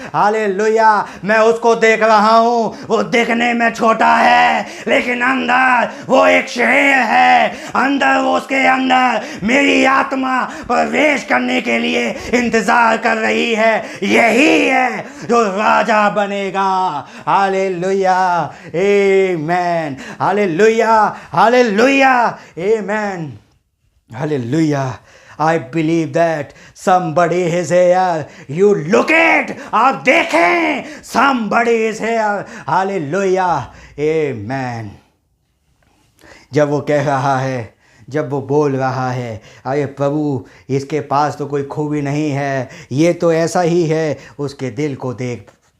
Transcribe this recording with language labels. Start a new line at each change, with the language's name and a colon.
Hindi: Hallelujah, मैं उसको देख रहा हूं। वो देखने में छोटा है लेकिन अंदर वो एक शेर है, अंदर वो उसके अंदर मेरी आत्मा प्रवेश करने के लिए इंतजार कर रही है। यही है जो राजा बनेगा।
English: Hallelujah, amen, hallelujah, hallelujah, amen, hallelujah। I believe that somebody is here. You look it,
Hindi: आप देखें,
English: somebody is here, hallelujah, amen।
Hindi: जब वो कह रहा है, जब वो बोल रहा है, अरे प्रभु इसके पास तो कोई खूबी नहीं है, ये तो ऐसा ही है, उसके दिल को देख